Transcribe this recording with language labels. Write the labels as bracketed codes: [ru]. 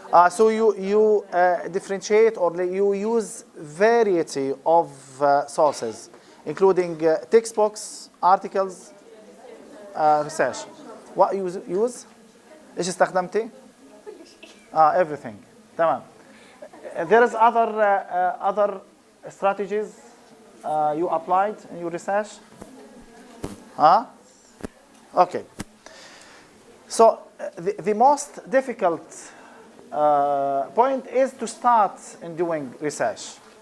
[en] So you differentiate or you use variety of sources, including textbooks, articles, research. What you use? [ar] إيش استخدمتي؟ Everything. تمام. [en] There is other strategies you applied in your research? Okay. So the most difficult point is to start in doing research.